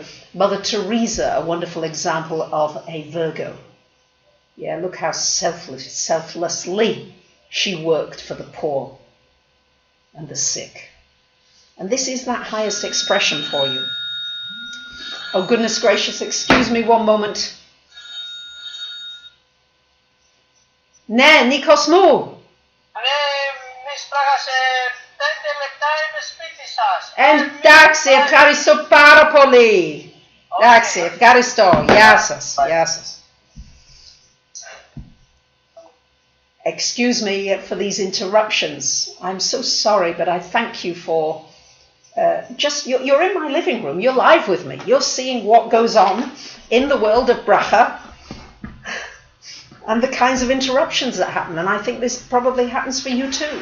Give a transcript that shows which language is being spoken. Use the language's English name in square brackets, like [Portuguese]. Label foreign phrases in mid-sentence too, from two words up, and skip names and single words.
[English] Mother Teresa, a wonderful example of a Virgo. Yeah, look how selflessly she worked for the poor and the sick. And this is that highest expression for you. Oh, goodness gracious, excuse me one moment. [Greek] Ναι, Νίκος μου. Εντάξει, ευχαριστώ πάρα πολύ. Εντάξει, ευχαριστώ. Γεια σας, γεια σας. [English] Excuse me for these interruptions. I'm so sorry, but I thank you for you're in my living room, you're live with me, you're seeing what goes on in the world of Bracha and the kinds of interruptions that happen, and I think this probably happens for you too.